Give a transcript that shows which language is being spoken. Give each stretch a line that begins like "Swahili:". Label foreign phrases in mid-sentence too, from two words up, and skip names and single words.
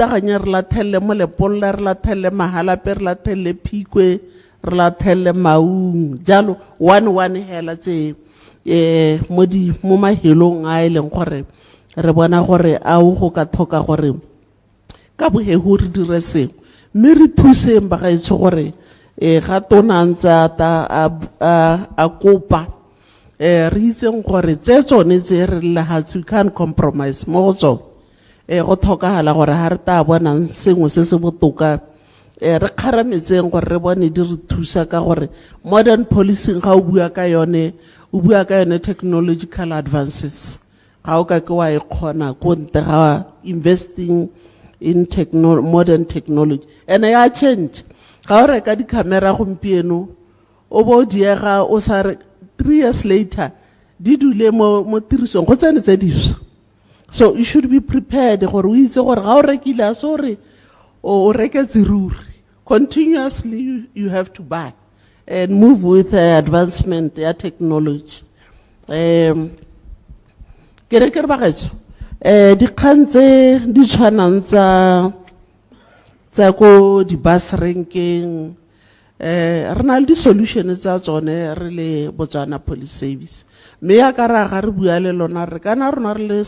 Tswana: re la thelle Molepolole re la thelle Mahalape re la thelle Phikwe re la thelle Maung jalo one hela tse mo mahelong a leng gore re bona gore a go ka thoka gore ka bohego re dire sengwe mme re thuseng ba ga itse gore ga tona ntsa ta a kopa re itseng gore tse tsone tse re lahatse
English: we can't compromise
Tswana: mo go tsone go thokagala gore ha re ta bona sengwe se se botoka re kgarametseng gore re bone di re thusa ka gore
English: modern policing
Tswana: ga o bua ka yone
English: technological advances
Tswana: ga o ka ke wa e kgona ko ntle ga
English: investing in modern technology and
Tswana: ya change ga o reka di-camera gompieno o bo diega o sa re
English: 3 years later
Tswana: di dule mo tirisong go tsene tse diswa
English: so you should be prepared
Tswana: gore o itse gore ga o rekile a so re o reketse ruri
English: continuously you have to buy and move with advancement
Tswana: ya technology ke re ba getso dikgang tse di tshwanang tsa ko di-bus rankeng re na le di-solution tsa tsone re le Botswana Police Service mme ya ka ra ga re bua le lona re kana rona re le